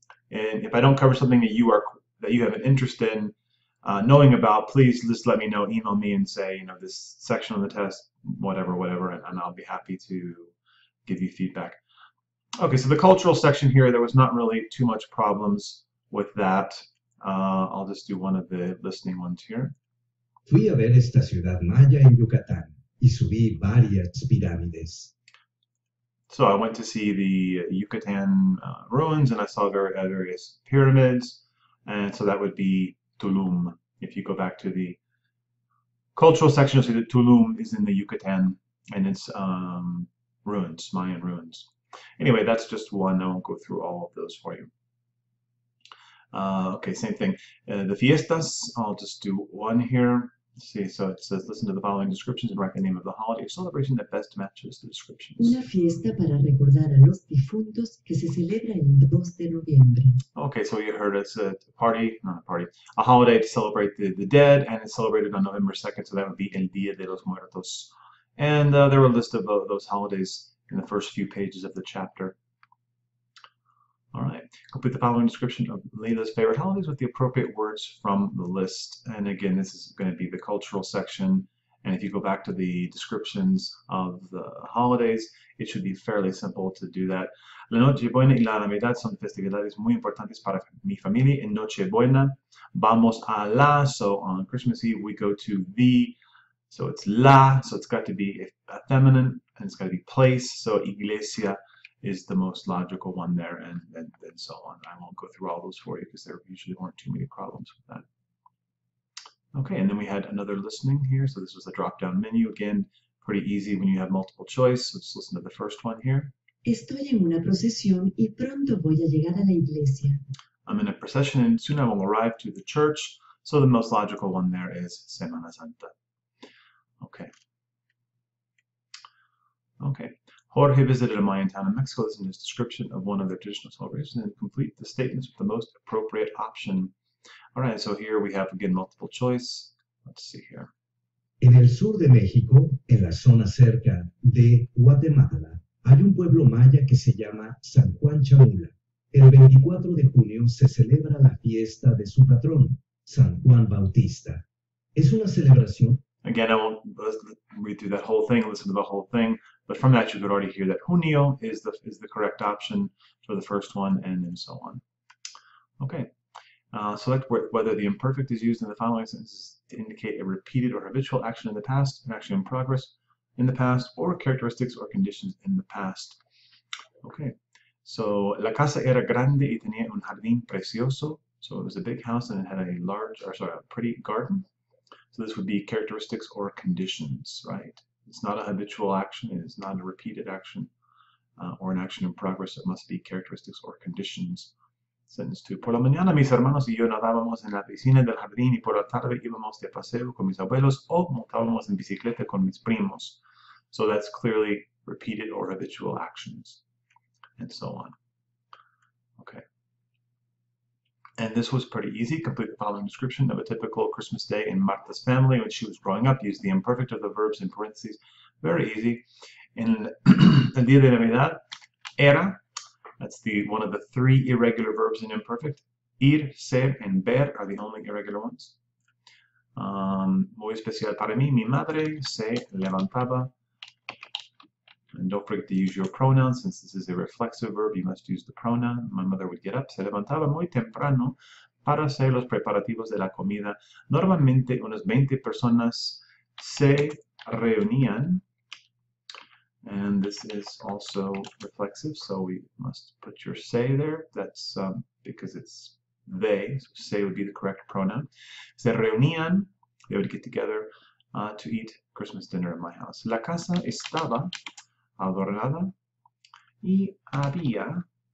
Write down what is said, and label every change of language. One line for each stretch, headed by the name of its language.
English: And if I don't cover something that you have an interest in knowing about, please just let me know. Email me and say, this section on the test, whatever, and I'll be happy to give you feedback. Okay, so the cultural section here, there was not really too much problems with that. I'll just do one of the listening ones here.
Spanish: Fui a ver esta ciudad maya en Yucatán y subí varias pirámides.
English: So I went to see the Yucatan ruins, and I saw various pyramids, and so that would be Tulum. If you go back to the cultural section, you'll see that Tulum is in the Yucatan, and it's ruins, Mayan ruins. Anyway, that's just one. I won't go through all of those for you. Okay, same thing. The fiestas, I'll just do one here. Let's see, so it says, listen to the following descriptions and write the name of the holiday or celebration that best matches the descriptions.
Spanish: Una fiesta para recordar a los difuntos que se celebra el 2 de noviembre.
English: Okay, so you heard it's a party, not a party, a holiday to celebrate the dead, and it's celebrated on November 2nd, so that would be El Día de los Muertos. And there were a list of those holidays in the first few pages of the chapter. All right, complete the following description of Leila's favorite holidays with the appropriate words from the list. And again, this is going to be the cultural section. And if you go back to the descriptions of the holidays, it should be fairly simple to do that.
Spanish: La Nochebuena y la Navidad son festividades muy importantes para mi familia. En Nochebuena vamos a la,
English: so on Christmas Eve we go to the, so it's la, so it's got to be a feminine, and it's got to be place, so iglesia is the most logical one there, and so on. I won't go through all those for you because there usually weren't too many problems with that. Okay, and then we had another listening here. So this was a drop-down menu. Again, pretty easy when you have multiple choice. Let's listen to the first one here.
Spanish: Estoy en una procesión y pronto voy a llegar a la iglesia.
English: I'm in a procession and soon I will arrive to the church. So the most logical one there is Semana Santa. Okay. Okay. Jorge visited a Mayan town in Mexico. Listen to his description of one of their traditional celebrations and complete the statements with the most appropriate option. All right, so here we have, again, multiple choice. Let's see here.
Spanish: En el sur de México, en la zona cerca de Guatemala, hay un pueblo maya que se llama San Juan Chamula. El 24 de junio se celebra la fiesta de su patrón, San Juan Bautista. Es una celebración.
English: Again, I won't read through that whole thing, listen to the whole thing, but from that you could already hear that junio is the correct option for the first one, and then so on. Okay, select whether the imperfect is used in the following sentences to indicate a repeated or habitual action in the past, an action in progress in the past, or characteristics or conditions in the past. Okay, so
Spanish: la casa era grande y tenía un jardín precioso.
English: So it was a big house and it had a pretty garden. So this would be characteristics or conditions, right? It's not a habitual action. It is not a repeated action or an action in progress. It must be characteristics or conditions. Sentence 2. Por la mañana mis hermanos y yo nadábamos en la piscina del jardín y por la tarde íbamos de paseo con mis abuelos o montábamos en bicicleta con mis primos. So that's clearly repeated or habitual actions and so on. Okay. And this was pretty easy. Complete the following description of a typical Christmas day in Marta's family when she was growing up. Use the imperfect of the verbs in parentheses. Very easy. In El Día de Navidad, era, that's one of the three irregular verbs in imperfect. Ir, ser, and ver are the only irregular ones.
Spanish: Muy especial para mí, mi madre se levantaba.
English: And don't forget to use your pronouns. Since this is a reflexive verb, you must use the pronoun. My mother would get up,
Spanish: se levantaba muy temprano para hacer los preparativos de la comida. Normalmente unas 20 personas se reunían.
English: And this is also reflexive, so we must put your se there. That's because it's they, so se would be the correct pronoun.
Spanish: Se reunían,
English: they would get together to eat Christmas dinner at my house.
Spanish: La casa estaba adornada y había